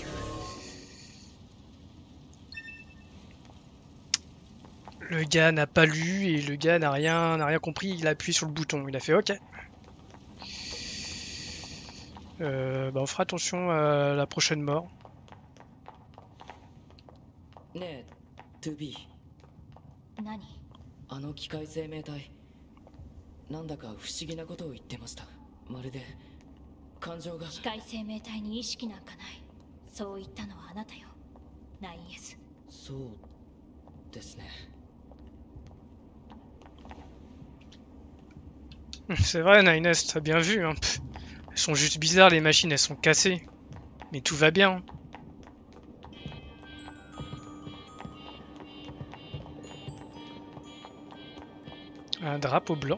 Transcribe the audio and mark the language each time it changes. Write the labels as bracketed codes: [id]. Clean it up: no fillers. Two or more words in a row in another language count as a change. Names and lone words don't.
[fr] Le gars n'a pas lu et le gars n'a rien compris, il a appuyé sur le bouton, il a fait OK. Bah on fera attention à la prochaine mort. [ja] ねえ、2B。何？あの機械生命体、なんだか不思議なことを言ってました。まるで感情が。機械生命体に意識なんかない。そう言ったのはあなたよ。9S。そうですね。 [fr] C'est vrai, Nines, t'as bien vu. Hein. Pff, elles sont juste bizarres, les machines, elles sont cassées. Mais tout va bien. Un drapeau blanc.